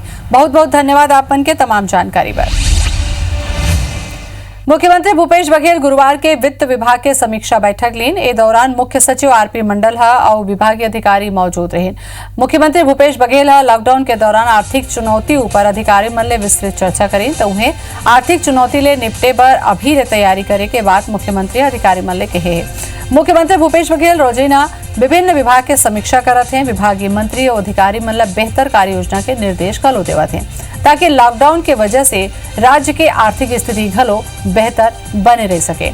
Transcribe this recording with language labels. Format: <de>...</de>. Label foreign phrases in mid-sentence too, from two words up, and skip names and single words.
<hne>बहुत बहुत धन्यवाद आपन के तमाम जानकारी पर। मुख्यमंत्री भूपेश बघेल गुरुवार के वित्त विभाग के समीक्षा बैठक लीन। ए दौरान मुख्य सचिव RP मंडल और विभागीय अधिकारी मौजूद रहे। मुख्यमंत्री भूपेश बघेल लॉकडाउन के दौरान आर्थिक चुनौती ऊपर अधिकारी मन ले विस्तृत चर्चा करें तो उन्हें आर्थिक चुनौती ले निपटे पर अभी तैयारी करे के बाद मुख्यमंत्री अधिकारी मन ले कहे। मुख्यमंत्री भूपेश बघेल रोजाना विभिन्न विभाग के समीक्षा करत हैं। विभागीय मंत्री और अधिकारी मन ला बेहतर कार्य योजना के निर्देश कलो देवत हैं ताकि लॉकडाउन के वजह से राज्य के आर्थिक स्थिति घलो बेहतर बने रह सके।</hne>